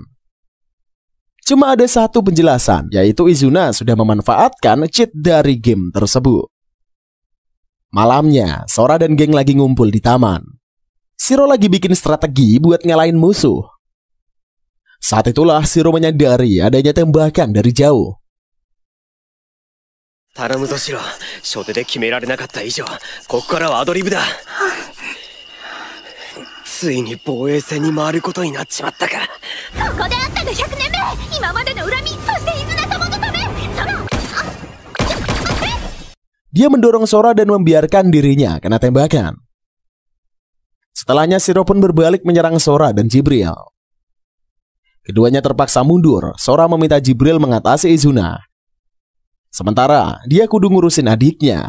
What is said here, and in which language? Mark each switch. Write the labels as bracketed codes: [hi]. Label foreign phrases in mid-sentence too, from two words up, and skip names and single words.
[id] Cuma ada satu penjelasan, yaitu Izuna sudah memanfaatkan cheat dari game tersebut. Malamnya, Sora dan geng lagi ngumpul di taman. Shiro lagi bikin strategi buat ngalahin musuh. Saat itulah Shiro menyadari adanya tembakan dari jauh. [ja] 頼むぞシロ、初手で決められなかった以上、ここからはアドリブだ。ついに防衛戦に回ることになっちまったか。ここであったが100年目、今までの恨み、そしてイズナ様のため。 [id] Dia mendorong Sora dan membiarkan dirinya kena tembakan. Setelahnya Shiro pun berbalik menyerang Sora dan Jibril. Keduanya terpaksa mundur. Sora meminta Jibril mengatasi Izuna. Sementara dia kudu ngurusin adiknya.